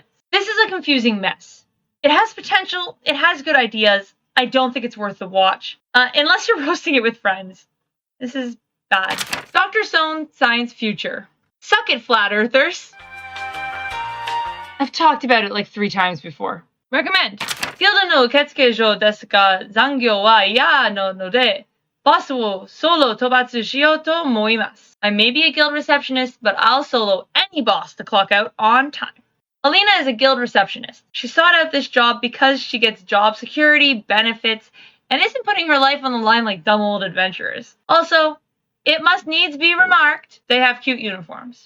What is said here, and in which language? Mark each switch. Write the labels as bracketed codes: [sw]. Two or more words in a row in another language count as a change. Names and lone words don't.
[en] This is a confusing mess. It has potential, it has good ideas. I don't think it's worth the watch. Unless you're roasting it with friends. This is bad. Dr. Stone Science Future. Suck it, flat earthers. I've talked about it like 3 times before. [ja] Recommend. ギルドの受付嬢ですが、残業は嫌なので、ボスをソロ討伐しようと思います. [en] I may be a guild receptionist, but I'll solo any boss to clock out on time. Alina is a guild receptionist. She sought out this job because she gets job security, benefits, and isn't putting her life on the line like dumb old adventurers. Also, it must needs be remarked, they have cute uniforms.